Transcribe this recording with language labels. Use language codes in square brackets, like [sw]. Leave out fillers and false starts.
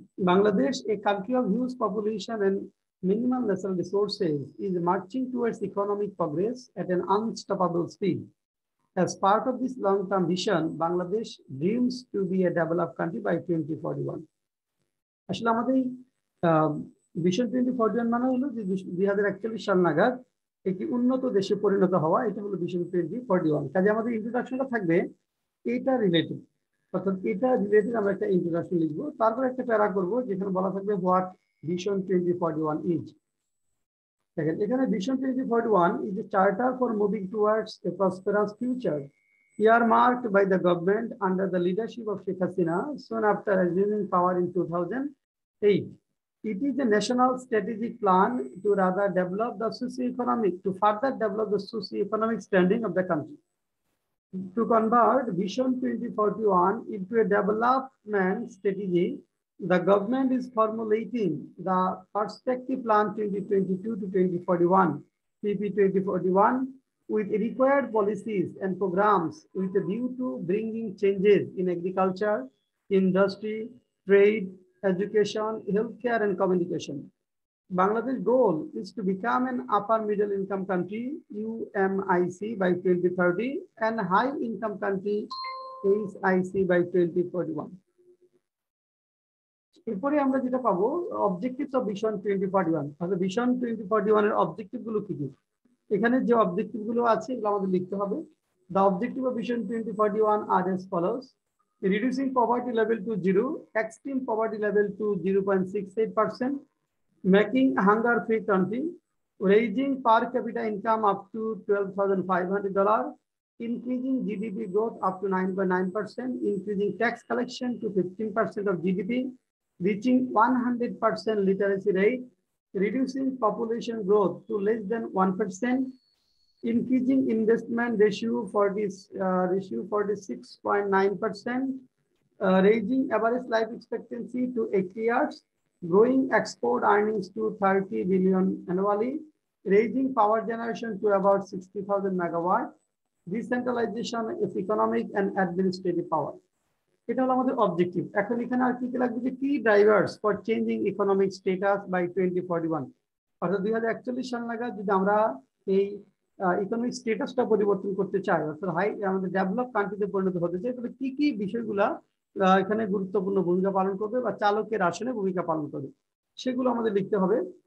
[en] Bangladesh, a country of huge population and minimal natural resources, is marching towards economic progress at an unstoppable speed. As part of this long-term vision, Bangladesh dreams to be a developed country by 2041. [bn] আসলে আমাদের vision 2041 মানে হলো যে 2041 সাল নাগাদ একটি উন্নত দেশে পরিণত হওয়া, এটা হলো ভিশন 2041। কাজে আমাদের ইন্ট্রোডাকশনটা থাকবে এটা রিলেটেড, অর্থাৎ এটা রিলেটেড আমরা একটা ইন্ট্রোডাকশন লিখবো, তারপর একটা প্যারা করবো যেখানে বলা থাকবে [en] What vision 2041 is. [bn] দেখেন এখানে [en] ভিশন 2041 is a charter for moving towards a prosperous future earmarked by the government under the leadership of Sheikh Hasina soon after assuming power in 2008. It is a national strategic plan to rather develop the further develop the socio-economic standing of the country. To convert Vision 2041 into a development strategy, the government is formulating the Perspective Plan 2022 to 2041, PP 2041, with required policies and programs with a view to bringing changes in agriculture, industry, trade, education, healthcare, and communication. Bangladesh's goal is to become an upper middle income country, UMIC, by 2030 and high income country, HIC, by 2041. [bn] এরপরে আমরা যেটা পাবো objectives of vision 2041। তাহলে vision 2041 এর objective গুলো কি কি? এখানে যে অবজেক্টিভ গুলো আছে এগুলো আমাদের লিখতে হবে। [en] The objective of Vision 2041 are as follows: reducing poverty level to 0, extreme poverty level to 0.68%, making hunger-free country, raising per capita income up to $12,500, increasing GDP growth up to 9.9%, increasing tax collection to 15% of GDP, reaching 100% literacy rate, reducing population growth to less than 1%, increasing investment ratio 46.9%, raising average life expectancy to 80 years, growing export earnings to 30 billion annually, raising power generation to about 60,000 megawatt, decentralization of economic and administrative power. [bn] এটা হলো আমাদের objective. এখন এখানে আর কি লাগবে যে [en] কি drivers for changing economic status by 2041, [bn] অর্থাৎ 2041 সাল নাগাদ যদি আমরা এই ইকোনমিক স্ট্যাটাসটা পরিবর্তন করতে চায়, অর্থাৎ আমাদের ডেভেলপ কান্ট্রিতে পরিণত হতে চায়, তাহলে কি কি বিষয়গুলা এখানে গুরুত্বপূর্ণ ভূমিকা পালন করবে বা চালকের আসনে ভূমিকা পালন করবে সেগুলো আমাদের লিখতে হবে।